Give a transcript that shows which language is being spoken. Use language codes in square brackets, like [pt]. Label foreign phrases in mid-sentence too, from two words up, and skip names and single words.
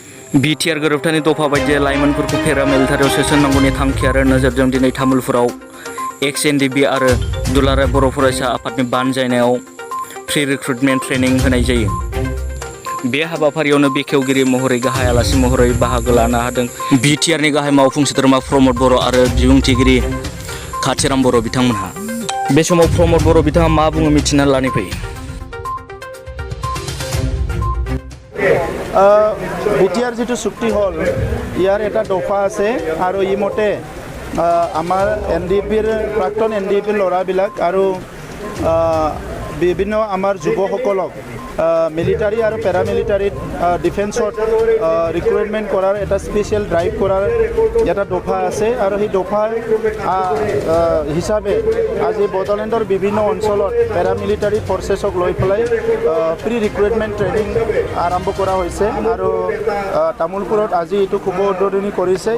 [brx] बिटिआर गोरोबथानि दफा बायदियै लाइमोनफोरखौ पेरामिलिटारियाव सोसननांगौनि थांखि आरो नोजोरजों दिनै तामुलपुराव XNDB आरो दुलाराय बर' फरायसा आफादनि बानजायनायाव [en] pre recruitment training [brx] होनाय जायो। बे हाबाफारियावनो बेखेवगिरि महरै गाहाय आलासि महरै बाहागो लानो हादों बिटिआरनि गाहाय मावफुं सोद्रोमा प्रमद बर' आरो बिबुंथिगिरि काथिराम बर' बिथांमोनहा। बे समाव प्रमद बर' बिथाङा मा बुङो मिथिना लानि फै। [as] বিটিআর যেটো চুক্তি হল ইয়ার এটা দফা আছে আৰু ই মতে আমাৰ এনডিপিৰ প্ৰাক্তন এনডিপিৰ ল'ৰাবিলাক আৰু বিভিন্ন আমাৰ যুৱসকলক মিলিটাৰী আৰু পেৰামিলিটাৰীত ডিফেন্সত ৰিক্ৰুটমেণ্ট কৰাৰ এটা [en] special drive [as] কৰাৰ এটা দফা আছে আৰু সেই দফাৰ হিচাপে আজি বড়োলেণ্ডৰ বিভিন্ন অঞ্চলত [en] paramilitary forces [as] লৈ পেলাই [en] pre recruitment training [as] আৰম্ভ কৰা হৈছে আৰু তামুলপুৰত আজি এইটো শুভ উদ্বোধনী কৰিছে।